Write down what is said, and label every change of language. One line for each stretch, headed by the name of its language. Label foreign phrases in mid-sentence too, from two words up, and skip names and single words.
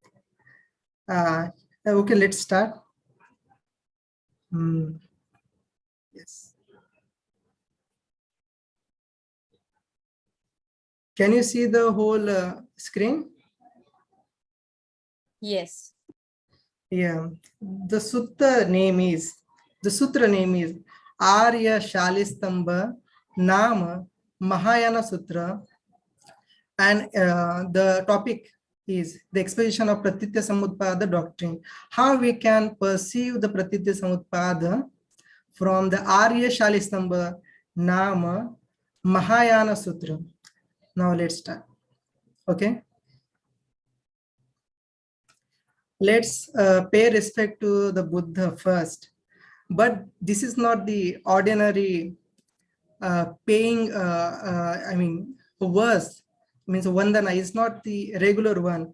English: Okay, let's start. Yes. Can you see the whole screen? Yes. Yeah, the sutra name is ārya-śālistamba-nāma-mahāyāna-sūtra, and the topic is the exposition of pratītyasamutpāda doctrine. How we can perceive the pratītyasamutpāda from the ārya-śālistamba-nāma-mahāyāna-sūtra. Now let's start. Okay. Let's pay respect to the Buddha first, but this is not the ordinary paying, verse, means Vandana is not the regular one.